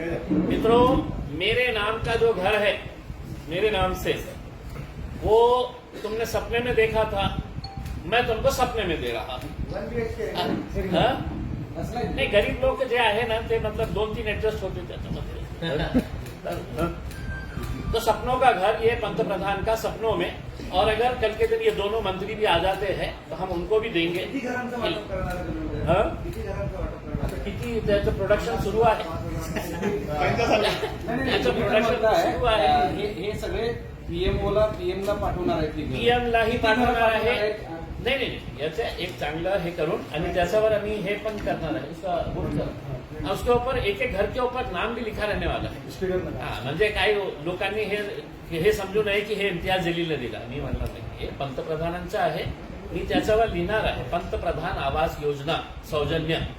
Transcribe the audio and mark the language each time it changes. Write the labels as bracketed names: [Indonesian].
[Hindi] मित्रों, मेरे नाम का जो घर है, मेरे नाम से, वो तुमने सपने में देखा था, मैं तुमको सपने में दे रहा. [Marathi] नाही, गरीब लोक जे आहे ना ते मतलब 2-3 ऍडजस्ट होते त्याच्यामध्ये. [Hindi] तो सपनों का घर ये पंतप्रधान का सपनों में, और अगर कल के दिन ये दोनों मंत्री भी आ जाते हैं तो हम उनको भी देंगे. हाँ? [Marathi] आता किती त्याचं प्रोडक्शन सुरू आहे. त्याचं प्रोडक्शन सुरू आहे. हे सगळे पीएमओला पाठवणार आहेत पीएमलाही पाठवणार आहे. नाही नाही नाही, याचं एक चांगलं हे करून आणि त्याच्यावर आम्ही हे पण करणार आहे. [Hindi] उसका वोट कर. उसके ऊपर एक एक घर के ऊपर नाम भी लिखा रहने वाला है. [Marathi] हा, म्हणजे काही लोकांनी हे समजू नये की हे इम्तियाज जलीलने दिला. मी म्हणणार नाही, हे पंतप्रधानांचं आहे. मी त्याच्यावर लिहिणार आहे पंतप्रधान आवास योजना सौजन्य.